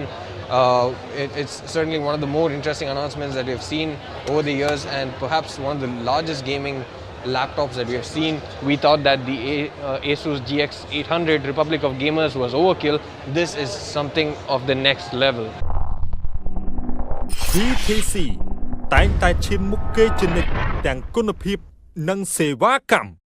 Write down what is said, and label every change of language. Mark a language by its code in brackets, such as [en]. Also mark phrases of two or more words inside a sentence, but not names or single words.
[en] It's certainly one of the more interesting announcements that we've seen over the years, and perhaps one of the largest gaming laptops that we have seen. We thought that the Asus GX 800 Republic of Gamers was overkill. This is something of the next level. [km] TTC តែងតែឈានមុខគេជានិច្ចទាំងគុណភាពនិងសេវាកម្ម